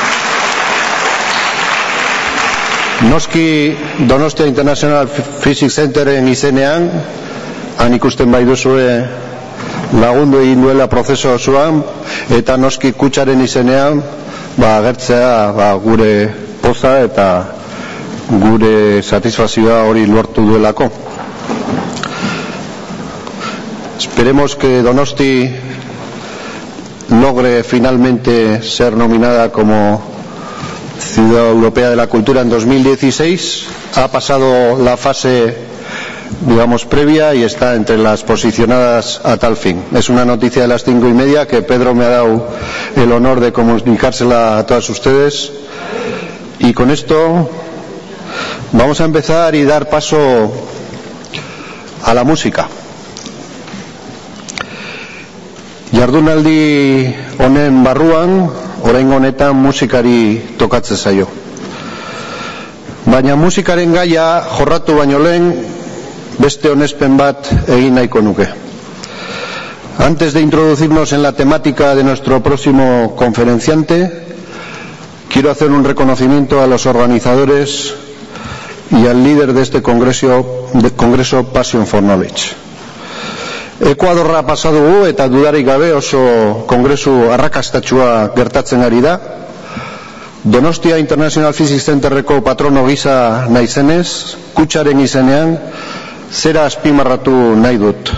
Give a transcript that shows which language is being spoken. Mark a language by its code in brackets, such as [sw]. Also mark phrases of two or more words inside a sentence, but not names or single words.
[eu] Noski Donostia International Physics Centeren izenean, han ikusten bai duzue lagundu egin duela prozesu osoan, eta noski kutxaren izenean agertzea gure poza eta gure satisfazioa hori lortu duelako. [es] Esperemos que Donosti logre finalmente ser nominada como Ciudad Europea de la Cultura en 2016. Ha pasado la fase, digamos, previa y está entre las posicionadas a tal fin. Es una noticia de las 5:30 que Pedro me ha dado el honor de comunicársela a todos ustedes. Y con esto vamos a empezar y dar paso a la música. [eu] Jardunaldi honen barruan, oraingo honetan musikari tokatzen zaio. Baina musikaren gaia jorratu baino lehen beste onespen bat egin nahiko nuke. [es] Antes de introducirnos en la temática de nuestro próximo conferenciante, quiero hacer un reconocimiento a los organizadores y al líder de este congreso Passion for Knowledge. [eu] Ekuadorra pasatu gu eta dudarik gabe oso kongresu arrakastatsua gertatzen ari da. Donostia International Physics Centerreko patrono gisa naizenez, kutxaren izenean zera azpimarratu nahi dut.